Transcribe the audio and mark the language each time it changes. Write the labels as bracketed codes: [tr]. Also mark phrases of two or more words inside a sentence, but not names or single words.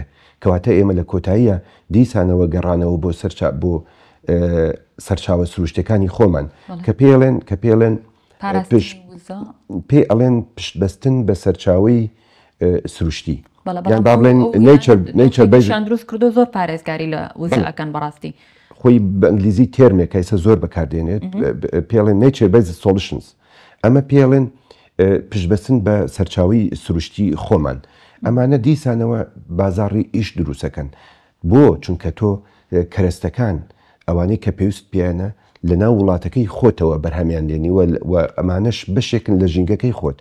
[ckb] کەواتە ئێمە لە کۆتاییە دیسانەوە گەڕانەوە بۆ سەرچاوە سروشتەکانی خۆمان کە پێڵێن پێ ئەڵێن پشتبەستن بە سەرچاوی سروشتی. یان با بڵێن نەیچەرشان دروست کردو زۆر پارێزگاری لە وزەکان بەڕاستی خۆی بە ئەنگلیزی تێرمێک کەیسە زۆر بەکاردێنێت پێڵێن [en] nature based solutions. [ckb] ئەمە پێڵێن پشتبەستن بە سەرچاوی سروشتی خۆمان. ئەمانە دیسانەوە بازاڕی ئیش دروستەکەن بۆ چونکە تۆ کەرەستەکان ئەوانەی کە پێویست پیانە لە ناو وڵاتەکەی خۆتەوە بەرهەمیان لێنی و ئەمانەش بەشێکن لە ژینگەکەی خۆت.